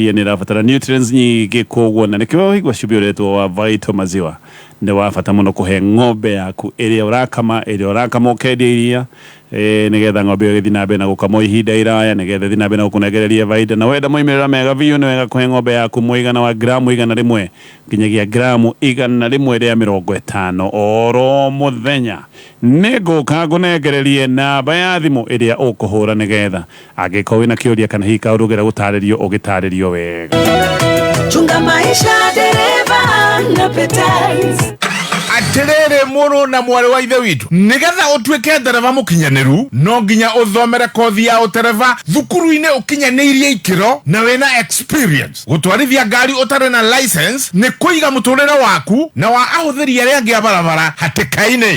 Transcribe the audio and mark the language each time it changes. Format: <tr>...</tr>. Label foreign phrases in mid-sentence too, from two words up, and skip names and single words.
<ki>iria nĩ ĩrabatara nutrients nyingĩ, koguo na nĩkĩo waigua cumbĩ ũretwo wa Vaito maziwa nĩ wa bata mũno kũhe ng'ombe yaku ĩrĩa ũrakama ũkendia iria, nĩgetha ng'ombe ĩyo ĩgĩthiĩ na mbere na gũkamwo ihinda iraya, nĩgetha ĩthiĩ na mbere na gũkũnengereria baida, na wenda moimĩrĩra mega biũ nĩ wega kũhe ng'ombe yaku mũigana wa gramu 100 nginyagia gramu 100 rĩa 50 oro mũthenya. Nĩ ngũka ngũnengererie namba ya thimũ ĩrĩa ũkũhũra nĩgetha angĩkorwo wĩna kĩũria kana hihi kaũndũ ũngĩenda gũtarĩrio ũgĩtarĩrio wega.</ki> <sw>Chunga maisha dereva na petals.</sw> <ki>Atirere mũrũ na mwarĩ wa ithe witũ, nĩgetha ũtuĩke ndereva mũkinyanĩru no nginya ũthomere kothi ya ũtereva thukuru-inĩ ũkinyanĩirie ikĩro na wĩna experience. Gũtwarithia ngari ũtarĩ na license nĩ kũiga mũtũrĩre waku na wa ahũthĩri arĩa angĩ a barabara hatĩka-inĩ.</ki>